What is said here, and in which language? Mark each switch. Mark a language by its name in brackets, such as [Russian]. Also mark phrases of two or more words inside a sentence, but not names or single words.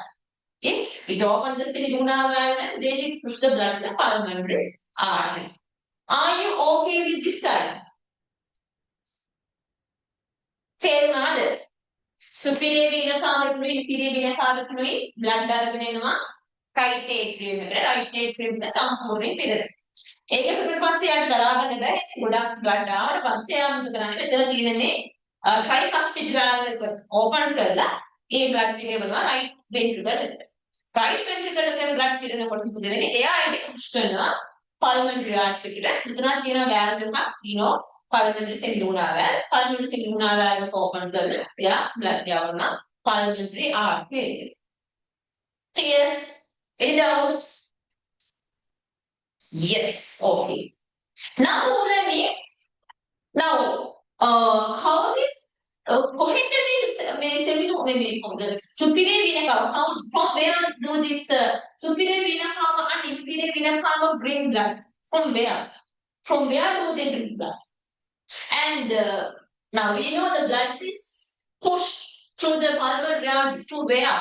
[English] Okay, it opens the semilunar valve and then it pushes the blood to the pulmonary artery. Are you okay with this side? [Sinhala] තේරුණාද? [English] superior vena cava inferior vena cava blood [Sinhala] අරගෙන එනවා [English] right atrium [Sinhala] එකට [English] right atrium [Sinhala] එක සම්පූර්ණයෙන් පිරෙනවා. ඒක පිරුණාට පස්සේ යාට දරා ගන්න බෑ. ගොඩක් blood ආවට පස්සේ යා මොකද කරන්නේ? මෙතන තියෙන්නේ [English] tricuspid valve [Sinhala] එක open කරලා ඒ blood එක එවනවා [English] right ventricle [Sinhala] එකට. [English] right ventricle [Sinhala] එකෙන් blood පිරෙනකොට මොකද වෙන්නේ? එයා ඒක push කරනවා [English] pulmonary artery [Sinhala] එකට. මෙතන තියෙන valve එකක් [English] pulmonary semilunar valve. Pulmonary semilunar valve [Sinhala] එක open කරලා එයා blood යවනවා [English] pulmonary artery [Sinhala] එකට. [English] Clear? Any doubts? Yes. Okay. Now problem is how this [Sinhala] කොහෙන්ද මේ [English] semilunar superior vena cava, how from where do this superior vena cava and inferior vena cava bring blood? From where do they bring blood? And now we know the blood is pushed through the pulmonary artery to where?